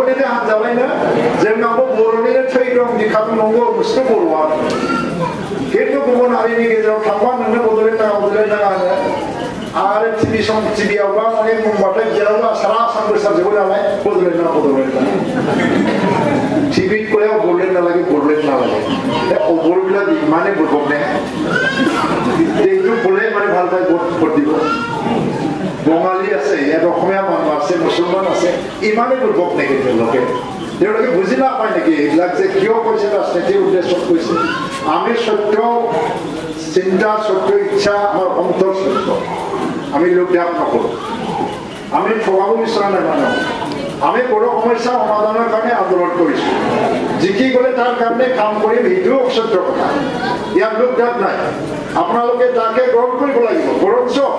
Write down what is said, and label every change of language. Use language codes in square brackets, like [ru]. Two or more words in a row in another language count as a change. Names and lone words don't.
[brx] हानजालायनो जोंनावबो बर'निनो थै दं दिखाखौ नंगौ मुस्लिम बर'आ खिन्थु गुबुन हारिनि गेजेराव थांबा नोंनो बड'लेण्ड नाङा होनो आरो टिभियावबा माने बुंबाथाय जेरावबो सारा आसाम गोसारजोबो नालाय बड'लेण्ड टिभि कोयाव बड'लेण्ड नालागे बर'बिला माने बुरबने [as] একটু বলে মানে ভাল পাই ভোট দিব বঙালী আছে ইয়াত অসমীয়া মানুহ আছে মুছলমান আছে ইমানে বুৰ্বক নেকি তেওঁলোকে বুজি নাপায় নেকি এইবিলাক যে কিয় কৈছে ৰাজনীতিৰ উদ্দেশ্যত কৈছে আমি সত্য চিন্তা সত্য ইচ্ছা আমাৰ অন্তৰ সত্য আমি লোকদেশ নকৰোঁ আমি ঠগাব বিচৰা নাই মানুহ আমি বড় সমস্যা সমাধানৰ কাৰণে আন্দোলন কৰিছোঁ জিকি গ'লে তাৰ কাৰণে কাম কৰিম এইটো সত্য কথা ইয়াত লোকদেশ নাই আপোনালোকে তাকে গ্ৰহণ কৰিব লাগিব বৰঞ্চ